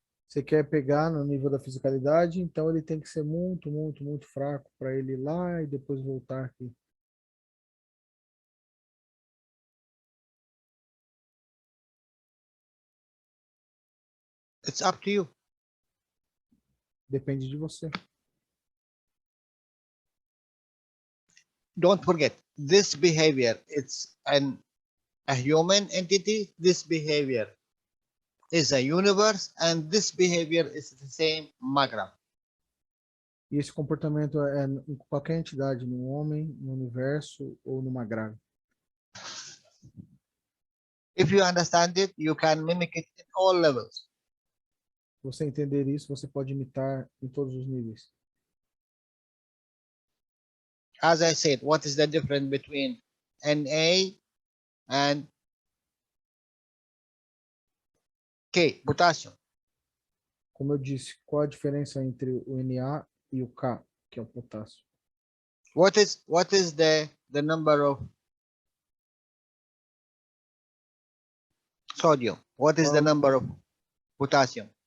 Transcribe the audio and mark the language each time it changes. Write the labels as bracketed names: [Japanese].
[Portuguese] Você quer pegar no nível da fisicalidade, então ele tem que ser muito, muito, muito fraco para ele ir lá e depois voltar aqui. [English] It's up to you. [Portuguese] Depende de você. [English] Don't forget, this behavior, it's a human entity. This behavior is a universe, and this behavior is the same magra. [Portuguese] E esse comportamento é em qualquer entidade, no homem, no universo ou numa grave. [English] If you understand it, you can mimic it in all levels. [Portuguese] Se você entender isso, você pode imitar em todos os níveis. [English] As I said, what is the difference between Na and K, potassium? [Portuguese] Como eu disse, qual a diferença entre o Na e o K, que é o potássio? [English] What is the number of sodium? What is the number of potassium?